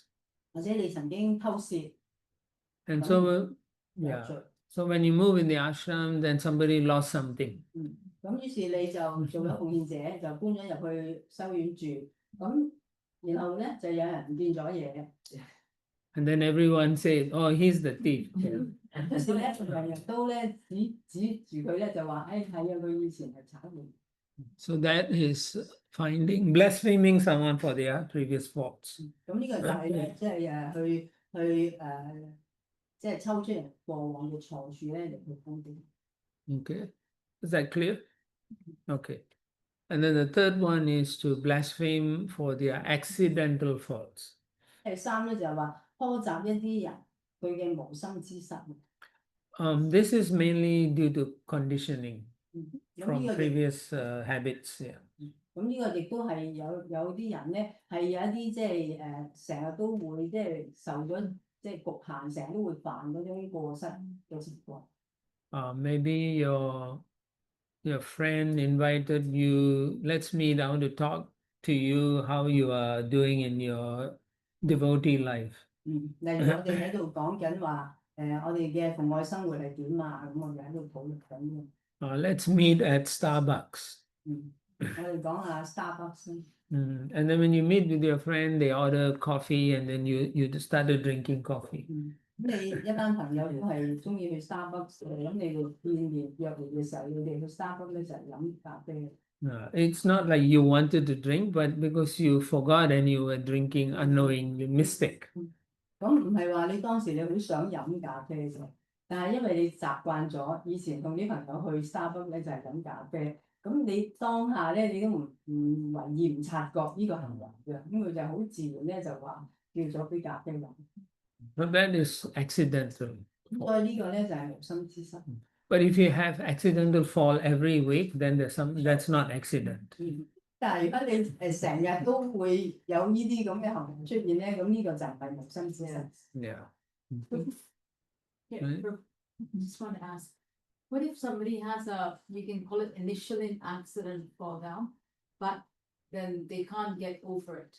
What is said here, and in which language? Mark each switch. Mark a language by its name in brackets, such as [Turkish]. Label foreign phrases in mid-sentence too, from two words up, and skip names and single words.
[Cantonese] 或者你曾經偷竊 [English] And Oh. so, [Cantonese] 有 [English] yeah. [Cantonese] 罪。 [English] So when you move in the ashram, then somebody lost something. [Cantonese] 咁於是你就做咗奉獻者，就搬咗入去修院住。咁然後咧就有人唔見咗嘢， [English] And then everyone says, oh, he's the thief. [Cantonese] 於是咧人人都咧指住佢咧就話：誒係啊，佢以前係賊嚟。 [English] So that is blaspheming someone for their previous faults. [Cantonese] 咁呢個就係咧，即係去即係抽出人過往嘅錯處咧嚟去攻擊。 [English] Okay. Is that clear? Okay. And then the third one is to blaspheme for their accidental faults. [Cantonese] 第三咧就係話苛責一啲人佢嘅無心之失。 [English] This is mainly due to conditioning [Cantonese] 咁 [English] from [Cantonese] 呢個亦 [English] previous habits. Yeah. [Cantonese] 咁呢個亦都係有啲人咧係有一啲即係成日都會即係受咗即係局限，成日都會犯嗰種過失嘅情況。 [English] Maybe your friend invited you, let's meet, I want to talk to you how you are doing in your devotee life. [Cantonese] 例如我哋喺度講緊話我哋嘅奉愛生活係點啊？咁我哋喺度討論緊嘅。 [English] Let's meet at Starbucks. [Cantonese] 我哋講下 Starbucks 先。 [English] And then when you meet with your friend, they order coffee and then you started drinking coffee. [Cantonese] 咁你一班朋友都係中意去 Starbucks 嘅，咁你哋見面約會嘅時候，你哋去 Starbucks 咧就係飲咖啡。 [English] It's not like you wanted to drink, but because you forgot and you were drinking unknowingly, mistake. [Cantonese] 咁唔係話你當時你好想飲咖啡啫，但係因為你習慣咗以前同啲朋友去 Starbucks 咧就係飲咖啡，咁你當下咧你都唔為意唔察覺呢個行為嘅，咁佢就好自然咧就話叫咗杯咖啡飲。 [English] But that is accidental. [Cantonese] 所以呢個咧就係無心之失。 [English] But if you have accidental fall every week, then that's not accident. [Cantonese] 但係如果你成日都會有呢啲咁嘅行為出現咧，咁呢個就唔係無心之失。 [English] Yeah. Yeah, Right. just want to ask, what if somebody has you can call it initially an accident fall down, but then they can't get over it?